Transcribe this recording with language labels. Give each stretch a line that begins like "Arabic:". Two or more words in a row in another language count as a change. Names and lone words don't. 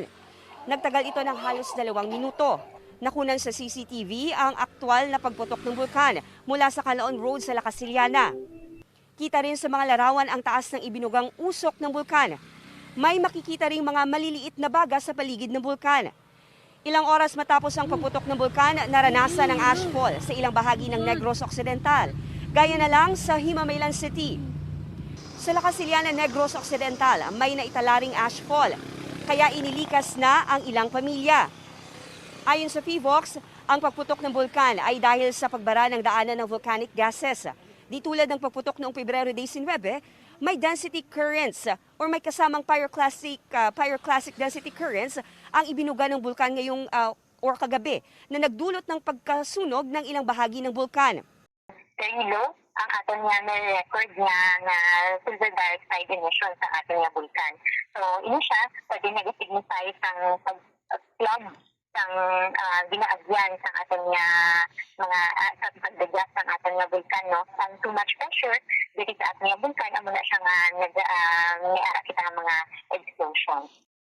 Filipino: Nagtagal ito ng halos 2 minuto. Nakunan sa CCTV ang aktwal na pagputok ng bulkan mula sa Canlaon Road sa La Castillana. Kita rin sa mga larawan ang taas ng ibinugang usok ng bulkan. May makikita ring mga maliliit na baga sa paligid ng bulkan. Ilang oras matapos ang pagputok ng bulkan, naranasan ang ashfall sa ilang bahagi ng Negros Occidental, gaya na lang sa Himamaylan City. Sa La Castillana, Negros Occidental, may naitalaring ashfall, kaya inilikas na ang ilang pamilya. Ayon sa PHIVOLCS, ang pagputok ng bulkan ay dahil sa pagbara ng daanan ng
English: volcanic gases.
Filipino: Di tulad ng pagputok noong Pebrero 19, may
English: density currents
Filipino: or may kasamang
English: pyroclastic density currents
Filipino: ang ibinuga ng bulkan ngayong or kagabi na nagdulot ng pagkasunog ng ilang bahagi ng bulkan.
English: Very low
Hiligaynon: ang aton nga may record nga
English: silver dioxide emission
Hiligaynon: sa aton nga bulkan. So, ini siya pwede nag-signify sang pag-plug sang ginaagyan sa aton nga mga pagdagas ng aton nga bulkan, no? Ang
English: too much pressure
Hiligaynon: dito sa aton nga bulkan amo na siya nga nag kita ng mga explosion.